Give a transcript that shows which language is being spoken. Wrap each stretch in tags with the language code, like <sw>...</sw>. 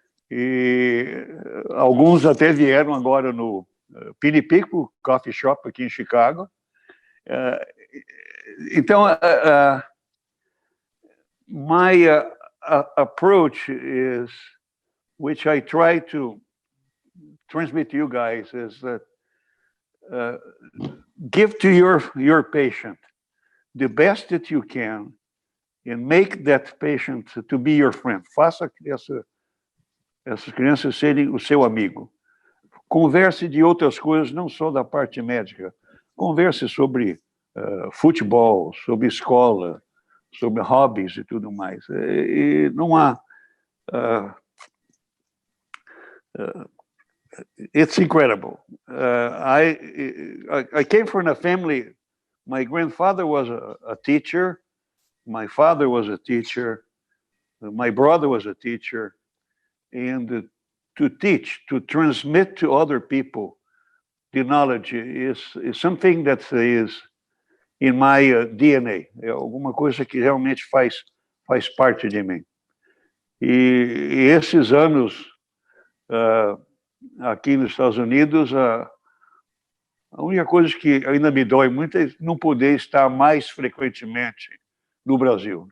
<pt>E alguns até vieram agora no Pinipico Coffee Shop, aqui em Chicago. Então,</pt> <en>my approach is, which I try to transmit to you guys, is that give to your patient the best that you can and make that patient to be your friend.</en> <pt>Faça essas crianças serem o seu amigo. Converse de outras coisas, não só da parte médica. Converse sobre futebol, sobre escola, sobre hobbies e tudo mais. E não há...</pt> <en>it's incredible. I came from a family, my grandfather was a teacher, my father was a teacher, my brother was a teacher, and to teach, to transmit to other people the knowledge is something that is in my DNA.</en> <pt>É alguma coisa que realmente faz parte de mim. E esses anos aqui nos Estados Unidos, a única coisa que ainda me dói muito é não poder estar mais frequentemente no Brasil.</pt>